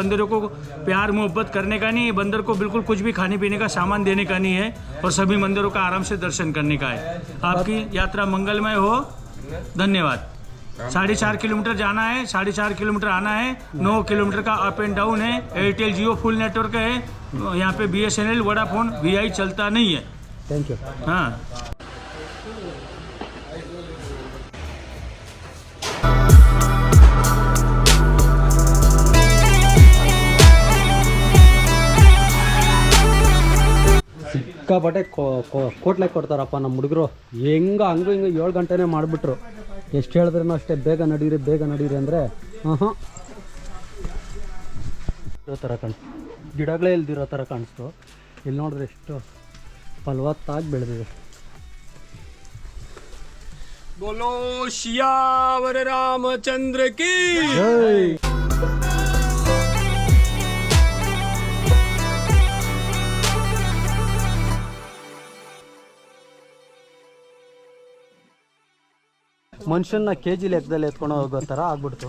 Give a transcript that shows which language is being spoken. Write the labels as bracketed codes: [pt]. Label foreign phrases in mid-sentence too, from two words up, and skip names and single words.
[hi] बंदरों को प्यार मोहब्बत करने का नहीं है, बंदर को बिल्कुल कुछ भी खाने पीने का सामान देने का नहीं है और सभी मंदिरों का आराम से दर्शन करने का है। आपकी यात्रा मंगलमय हो। धन्यवाद। 4.5 किलोमीटर जाना है, 4.5 किलोमीटर आना है। 9 किलोमीटर का [en] up and down [hi] है। एयरटेल जियो फुल नेटवर्क है। यहाँ पे BSNL वोडाफोन VI चलता नहीं है। [en] thank you. [hi] हाँ, [kn] ಸಿಕ್ಕಾಪಟ್ಟೆ ಕೋಟ್ಲೆ ಕೊಡ್ತಾರಪ್ಪ ನಮ್ಮ ಹುಡುಗರು. ಹಂಗೂ 7 ಗಂಟೆನೇ ಮಾಡಿಬಿಟ್ರು. ಎಷ್ಟು ಹೇಳಿದ್ರೂ ಅಷ್ಟೇ ಬೇಗ ನಡೀರಿ ಅಂದರೆ ಇರೋ ಥರ ಗಿಡಗಳೇ ಇಲ್ದಿರೋ ಥರ ಕಾಣಿಸ್ತು. ಇಲ್ಲಿ ನೋಡಿದ್ರೆ ಎಷ್ಟು ಫಲವತ್ತಾಗಿ ಬೆಳೆದಿದೆ. [hi] बोलो सियावर रामचंद्र की ಜೈ. [kn] ಮನುಷ್ಯನ ಕೆ ಜಿ ಲೆಕ್ಕದಲ್ಲಿ ಎತ್ಕೊಂಡು ಹೋಗೋ ಥರ ಆಗ್ಬಿಡ್ತು.